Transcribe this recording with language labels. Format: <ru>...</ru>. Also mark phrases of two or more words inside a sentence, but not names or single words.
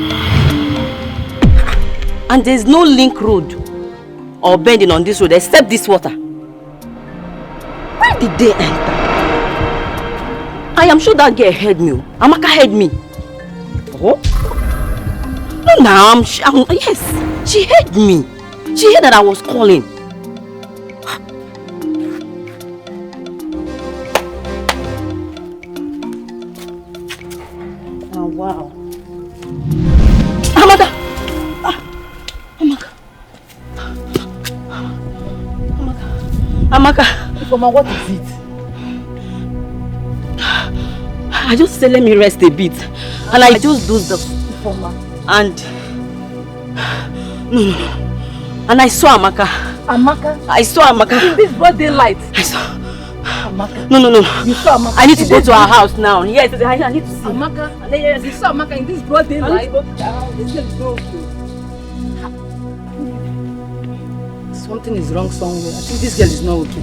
<en>And there's no link road or bending on this road except this water. Where did they enter? I am sure that girl heard me. Amaka heard me. Oh? No, now yes, she heard me. She heard that I was calling. Oh, wow. Amaka! Amaka. Amaka. Mama, what is it? I just said let me rest a bit. And I just dozed off. And no. And I saw Amaka. Amaka? I saw Amaka. In this broad daylight? I saw Amaka. No. You saw Amaka? I need to go to her house now. Yes, I need to see Amaka. Yes, you saw Amaka in this broad daylight? This girl is not okay. Something is wrong somewhere. I think this girl is not okay.</en>